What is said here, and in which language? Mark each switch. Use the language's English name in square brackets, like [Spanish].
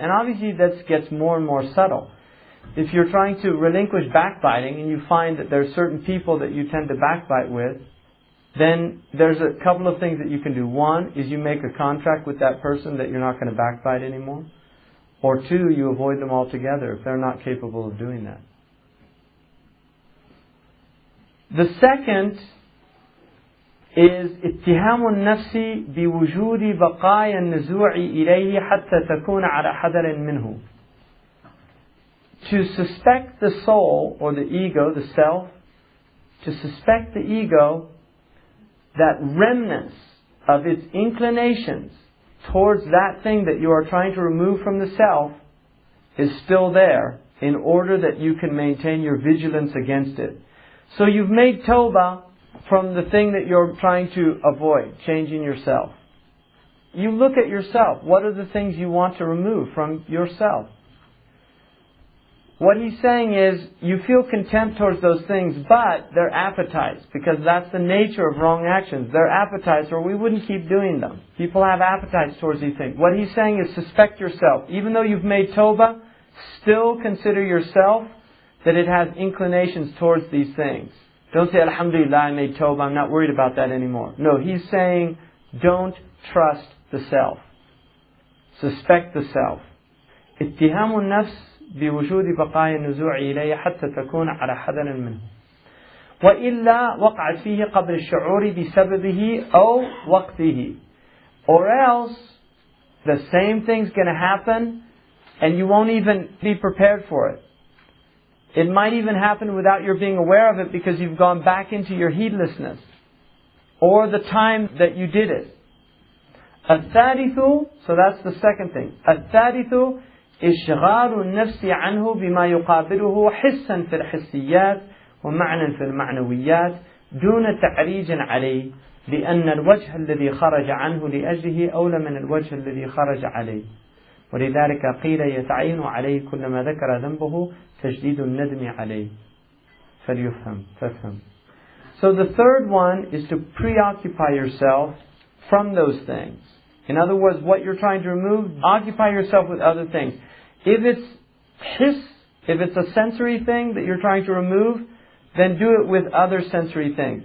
[English] And obviously that gets more and more subtle. If you're trying to relinquish backbiting and you find that there's certain people that you tend to backbite with, then there's a couple of things that you can do. One is you make a contract with that person that you're not going to backbite anymore. Or 2, you avoid them altogether if they're not capable of doing that. The second is [Arabic] اتهام النفس بوجود بقايا النزوع إليه حتى تكون على حذر منه. [English] To suspect the soul or the ego, the self, to suspect the ego that remnants of its inclinations towards that thing that you are trying to remove from the self is still there in order that you can maintain your vigilance against it. So you've made tawbah from the thing that you're trying to avoid, changing yourself. You look at yourself. What are the things you want to remove from yourself? What he's saying is, you feel contempt towards those things, but they're appetites, because that's the nature of wrong actions. They're appetites, or we wouldn't keep doing them. People have appetites towards these things. What he's saying is, suspect yourself. Even though you've made tawbah, still consider yourself that it has inclinations towards these things. Don't say, Alhamdulillah, I made tawbah, I'm not worried about that anymore. No, he's saying, don't trust the self. Suspect the self. [Arabic] اتهام النفس بوجود بقايا النزوع إليه حتى تكون على حذر منه. وإلا وقعت فيه قبل الشعور بسببه أو وقته. [English] Or else, the same thing's going to happen and you won't even be prepared for it. It might even happen without your being aware of it because you've gone back into your heedlessness. Or the time that you did it. [Arabic] الثالث, [English] so that's the second thing. [Arabic] الثالث إشغال النفس عنه بما يقابله حسا في الحسيات ومعنى في المعنويات دون تعريج عليه لأن الوجه الذي خرج عنه لأجله أولى من الوجه الذي خرج عليه ولذلك قيل يتعين عليه كلما ذكر ذنبه تجديد الندم عليه فافهم. [English] So the third one is to preoccupy yourself from those things. In other words, what you're trying to remove, occupy yourself with other things. If it's hiss, if it's a sensory thing that you're trying to remove, then do it with other sensory things.